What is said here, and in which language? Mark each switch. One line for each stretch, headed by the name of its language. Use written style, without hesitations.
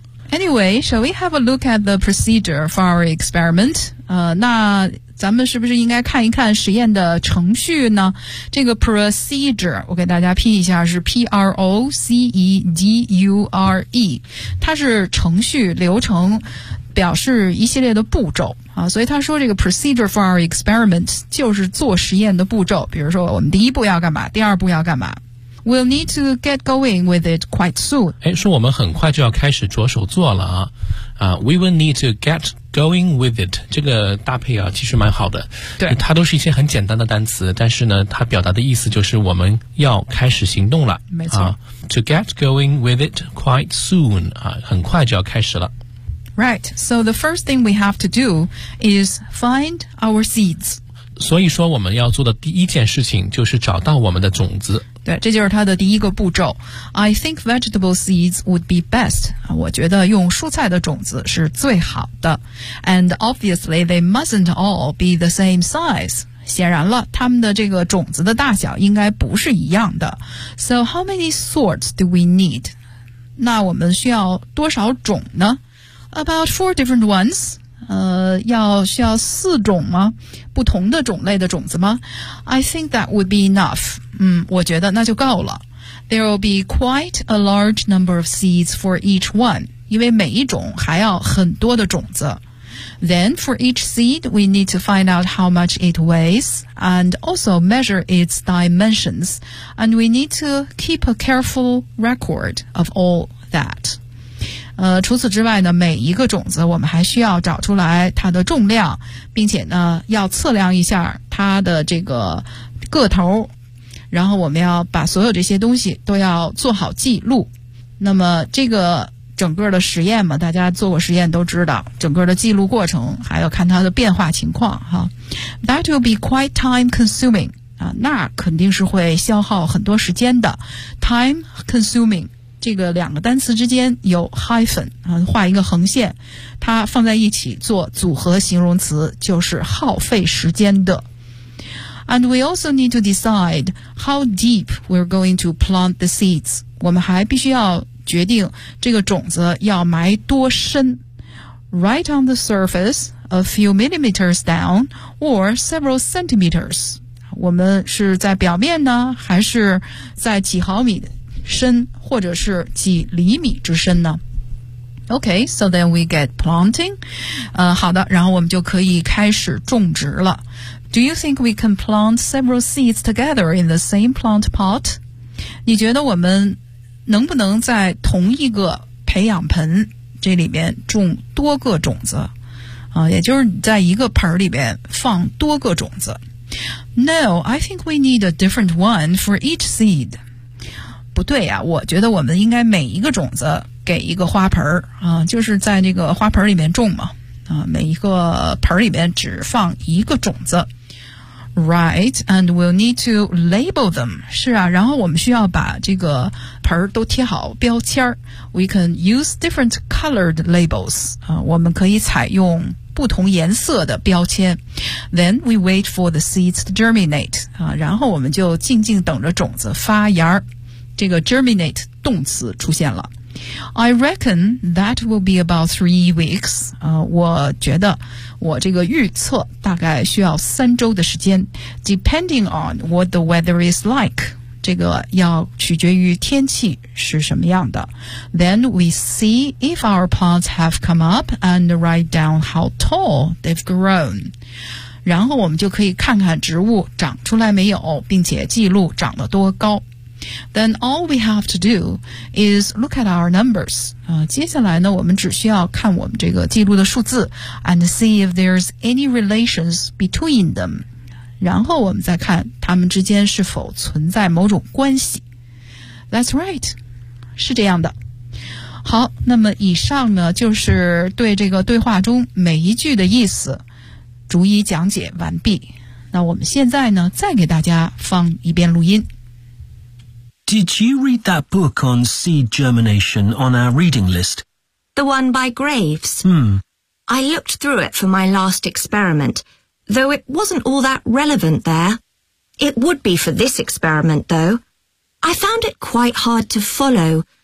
English: Anyway, shall we have a look at the procedure for our experiment?
Chinese: 那咱们是不是应该看一看实验的程序呢？这个 procedure 我给大家拼一下，是 P-R-O-C-E-D-U-R-E， 它是程序流程，表示一系列的步骤啊。所以他说这个 procedure for our experiment 就是做实验的步骤，比如说我们第一步要干嘛，第二步要干嘛。
English: We'll need to get going with it quite soon.
Chinese: 诶，说我们很快就要开始着手做了啊。
English: We will need to get going with it.
Chinese: 这个搭配啊其实蛮好的。对。它都是一些很简单的单词，但是呢它表达的意思就是我们要开始行动了。没错。
English: To get going with it quite soon.
Chinese: 啊，很快就要开始了。
English: Right. So the first thing we have to do is find our seeds.
Chinese: 所以说我们要做的第一件事情就是找到我们的种子。对，这就是它的第一个步骤。
English: I think vegetable seeds would be best.
Chinese: 我觉得用蔬菜的种子是最好的。
English: And obviously, they mustn't all be the same size.
Chinese: 显然了，它们的这个种子的大小应该不是一样的。
English: So how many sorts do we need?
Chinese: 那我们需要多少种呢？
English: About 4 different ones.
Chinese: 需要四种吗？不同的种类的种子吗？
English: I think that would be enough.
Chinese: 我觉得那就够了。
English: There will be quite a large number of seeds for each one.
Chinese: 因为每一种还要很多的种子。
English: Then for each seed, we need to find out how much it weighs and also measure its dimensions. And we need to keep a careful record of all that.
Chinese: 除此之外呢，每一个种子我们还需要找出来它的重量，并且呢要测量一下它的这个个头，然后我们要把所有这些东西都要做好记录。那么这个整个的实验嘛，大家做过实验都知道，整个的记录过程还要看它的变化情况哈。
English: That will be quite time consuming
Chinese: 啊，那肯定是会消耗很多时间的。
English: Time consuming。
Chinese: 这个两个单词之间有 hyphen 画一个横线，它放在一起做组合形容词，就是耗费时间的。
English: And we also need to decide how deep we're going to plant the seeds.
Chinese: 我们还必须要决定这个种子要埋多深，
English: Right on the surface, a few millimeters down, or several centimeters.
Chinese: 我们是在表面呢，还是在几毫米的深或者是几厘米之深呢？
English: Okay, so then we get planting.
Chinese: 好的，然后我们就可以开始种植了。
English: Do you think we can plant several seeds together in the same plant pot?
Chinese: 你觉得我们能不能在同一个培养盆这里面种多个种子？也就是在一个盆里面放多个种子。
English: No, I think we need a different one for each seed.
Chinese: 不对呀，我觉得我们应该每一个种子给一个花盆就是在那个花盆里面种嘛每一个盆里面只放一个种子。
English: Right, and we'll need to label them.
Chinese: 是啊，然后我们需要把这个盆都贴好标签。
English: We can use different colored labels.
Chinese: 我们可以采用不同颜色的标签。
English: Then we wait for the seeds to germinate.
Chinese: 然后我们就静静等着种子发芽。这个 germinate 动词出现了。
English: I reckon that will be about 3 weeks.
Chinese: 我觉得我这个预测大概需要三周的时间。
English: Depending on what the weather is like.
Chinese: 这个要取决于天气是什么样的。
English: Then we see if our plants have come up and write down how tall they've grown.
Chinese: 然后我们就可以看看植物长出来没有，并且记录长得多高。
English: Then all we have to do is look at our numbers.
Chinese: 接下来呢，我们只需要看我们这个记录的数字
English: and see if there's any relations between them.
Chinese: 然后我们再看它们之间是否存在某种关系。
English: That's right.
Chinese: 是这样的。好，那么以上呢，就是对这个对话中每一句的意思。逐一讲解完毕。那我们现在呢，再给大家放一遍录音。
English: Did you read that book on seed germination on our reading list? The one by Graves? Hmm. I looked through it for my last experiment, though it wasn't all that relevant there. It would be for this experiment, though. I found it quite hard to follow.